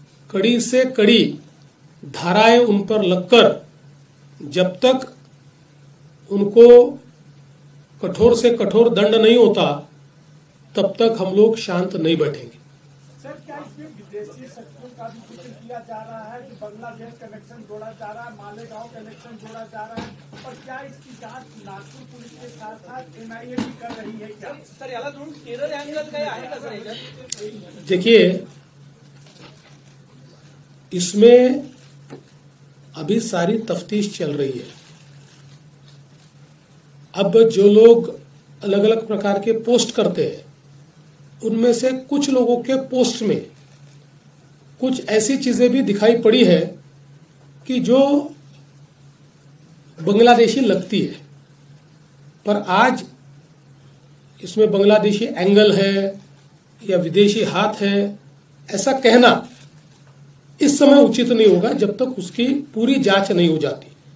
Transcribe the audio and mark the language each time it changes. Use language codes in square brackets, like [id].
[hi] कड़ी से कड़ी धाराएं उन पर लगकर जब तक उनको कठोर से कठोर दंड नहीं होता, तब तक हम लोग शांत नहीं बैठेंगे। सर, क्या इसमें विदेशी शक्तियों का भी जिक्र किया जा रहा है कि बांग्लादेश कनेक्शन जोड़ा जा रहा है, मालेगांव कनेक्शन जोड़ा जा रहा है, और क्या इसकी जांच नागपुर पुलिस के साथ साथ NIA भी कर रही है क्या? [mr] सर, याला दोन टेरर अँगल काय आहे का सर? [hi] देखिए, इसमें अभी सारी तफ्तीश चल रही है। अब जो लोग अलग अलग प्रकार के पोस्ट करते हैं, उनमें से कुछ लोगों के पोस्ट में कुछ ऐसी चीजें भी दिखाई पड़ी है कि जो बांग्लादेशी लगती है, पर आज इसमें बांग्लादेशी एंगल है या विदेशी हाथ है, ऐसा कहना इस समय उचित नहीं होगा जब तक उसकी पूरी जांच नहीं हो जाती।